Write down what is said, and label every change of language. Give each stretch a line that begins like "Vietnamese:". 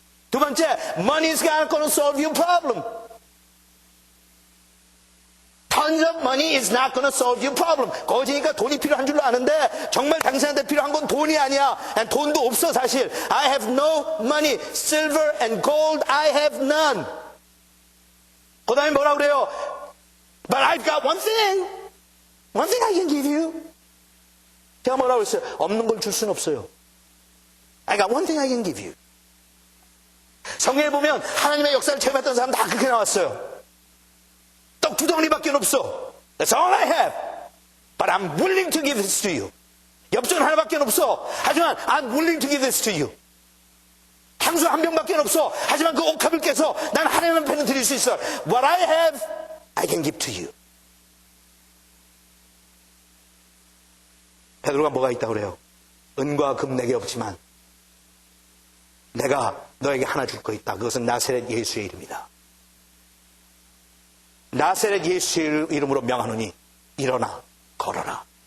Korean: 두 번째,
English: money is not going to solve your problem. Tons of money is not going to solve your problem.
Korean: 거지니까 돈이 필요한 줄로 아는데 정말 당신한테 필요한 건 돈이 아니야. 돈도 없어 사실.
English: I have no money. Silver and gold I have none.
Korean: 그 다음에 뭐라 그래요?
English: But I've got one thing. One thing I can give you.
Korean: 제가 뭐라고 했어요? 없는 걸 줄 수는 없어요.
English: I got one thing I can give you.
Korean: 성경에 보면 하나님의 역사를 체험했던 사람 다 그렇게 나왔어요. 떡 두 덩어리밖에 없어.
English: That's all I have. But I'm willing to give this to you.
Korean: 엽전 하나밖에 없어. 하지만
English: I'm willing to give this to you.
Korean: 향수 한 병밖에 없어. 하지만 그 옥합을 깨서 난 하나님 앞에는 드릴 수 있어.
English: What I have, I can give to you.
Korean: 베드로가 뭐가 있다고 그래요? 은과 금 내게 없지만 내가 너에게 하나 줄 거 있다. 그것은 나사렛 예수의 이름이다. 나사렛 예수의 이름으로 명하노니 일어나 걸어라.